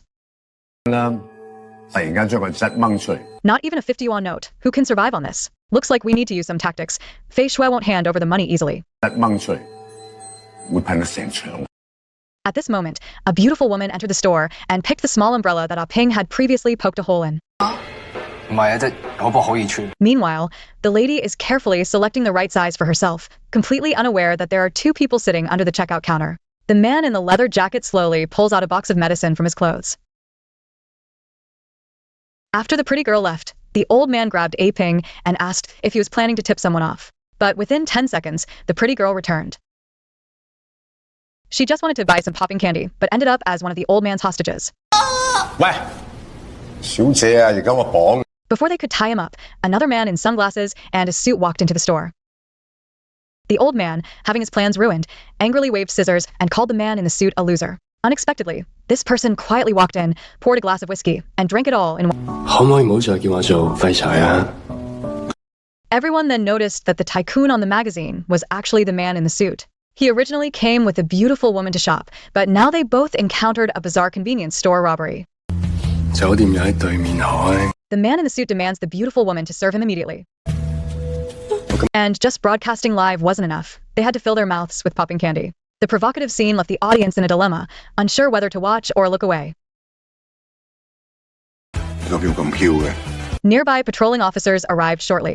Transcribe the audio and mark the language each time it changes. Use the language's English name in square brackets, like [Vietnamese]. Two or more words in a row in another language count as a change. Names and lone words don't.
[English] Not even a 50 yuan note. Who can survive on this? Looks like we need to use some tactics. Fei Shui won't hand over the money easily. At this moment, a beautiful woman entered the store and picked the small umbrella that Ah Ping had previously poked a hole in. [Cantonese] 唔係啊，即係可唔可以穿？ [English] Meanwhile, the lady is carefully selecting the right size for herself, completely unaware that there are two people sitting under the checkout counter. The man in the leather jacket slowly pulls out a box of medicine from his clothes. After the pretty girl left, the old man grabbed A Ping and asked if he was planning to tip someone off. But within 10 seconds, the pretty girl returned. She just wanted to buy some popping candy, but ended up as one of the old man's hostages. [Cantonese] 喂，小姐啊，而家我綁。 [English] Before they could tie him up, another man in sunglasses and a suit walked into the store. The old man, having his plans ruined, angrily waved scissors and called the man in the suit a loser. Unexpectedly, this person quietly walked in, poured a glass of whiskey, and drank it all in one. [Cantonese] 可唔可以唔好再叫我做廢柴啊？ [English] Everyone then noticed that the tycoon on the magazine was actually the man in the suit. He originally came with a beautiful woman to shop, but now they both encountered a bizarre convenience store robbery. [Cantonese] 酒店又喺對面海。 [English] The man in the suit demands the beautiful woman to serve him immediately. And just broadcasting live wasn't enough. They had to fill their mouths with popping candy. The provocative scene left the audience in a dilemma, unsure whether to watch or look away. Nearby patrolling officers arrived shortly.